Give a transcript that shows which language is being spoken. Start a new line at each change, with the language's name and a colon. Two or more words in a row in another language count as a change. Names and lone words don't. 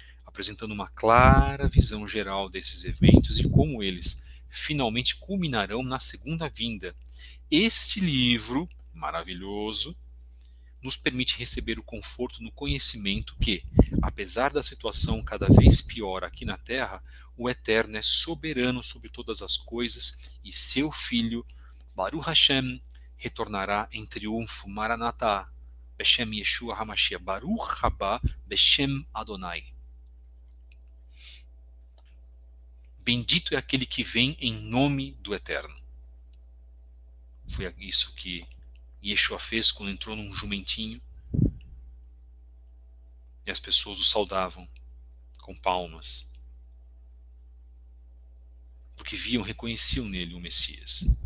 Portuguese: apresentando uma clara visão geral desses eventos e como eles finalmente culminarão na segunda vinda. Este livro maravilhoso nos permite receber o conforto no conhecimento que, apesar da situação cada vez pior aqui na Terra, o Eterno é soberano sobre todas as coisas e seu Filho,
Hebrew: ברוך השם,
Portuguese: retornará em triunfo.
Hebrew: Maranatha, בשם ישוע המשיח, ברוך הבא, בשם אדוני.
Portuguese: Bendito é aquele que vem em nome do Eterno. Foi isso que Yeshua fez quando entrou num jumentinho e as pessoas o saudavam com palmas, porque viam, reconheciam nele o Messias.